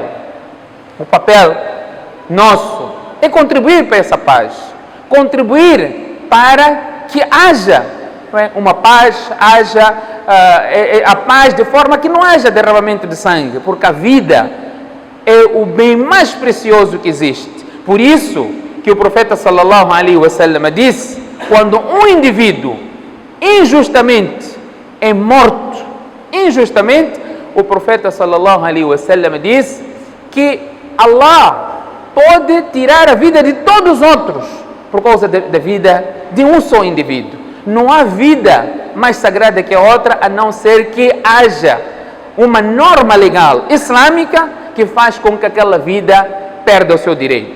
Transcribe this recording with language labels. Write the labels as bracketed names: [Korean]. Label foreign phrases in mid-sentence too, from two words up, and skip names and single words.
[Portuguese] O papel nosso é contribuir para essa paz, contribuir para que haja uma paz, haja a paz de forma que não haja derramamento de sangue, porque a vida é o bem mais precioso que existe. Por isso que o profeta [Arabic] صلى الله عليه وسلم [Portuguese] disse: quando um indivíduo injustamente é morto, o profeta [Arabic] صلى الله عليه وسلم [Portuguese] disse que Allah pode tirar a vida de todos os outros por causa da vida de um só indivíduo. Não há vida mais sagrada que a outra, a não ser que haja uma norma legal islâmica que faz com que aquela vida perda o seu direito.